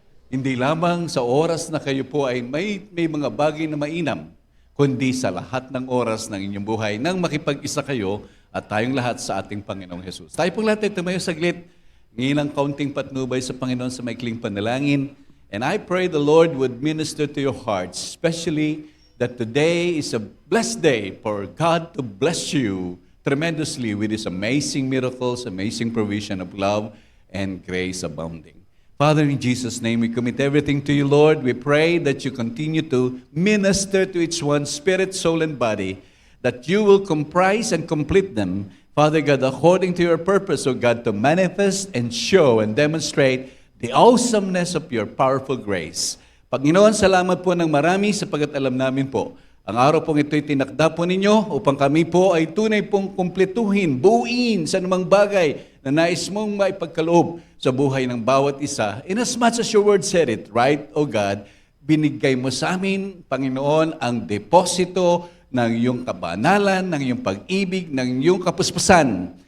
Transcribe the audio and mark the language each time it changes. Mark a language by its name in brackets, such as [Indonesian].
[Filipino] Hindi lamang sa oras na kayo po ay may mga bagay na mainam, kundi sa lahat ng oras ng inyong buhay nang makipag-isa kayo at tayong lahat sa ating Panginoong Jesus. Tayo pong lahat ay tumayo saglit, ngayon ang kaunting patnubay sa Panginoon sa maikling panalangin. [English] And I pray the Lord would minister to your hearts, especially that today is a blessed day for God to bless you tremendously with His amazing miracles, amazing provision of love and grace abounding. Father, in Jesus' name, we commit everything to you, Lord. We pray that you continue to minister to each one, spirit, soul, and body, that you will comprise and complete them, Father God, according to your purpose, O God, to manifest and show and demonstrate the awesomeness of your powerful grace. [Filipino] Panginoon, salamat po ng marami sapagat alam namin po, ang araw pong ito'y tinakda po ninyo upang kami po ay tunay pong kumpletuhin, buuin sa anumang bagay na nais mong maipagkaloob sa buhay ng bawat isa. [English] In as much as your word said it, right, O God, [Filipino] binigay mo sa amin, Panginoon, ang deposito ng iyong kabanalan, ng iyong pag-ibig, ng iyong kapuspusan.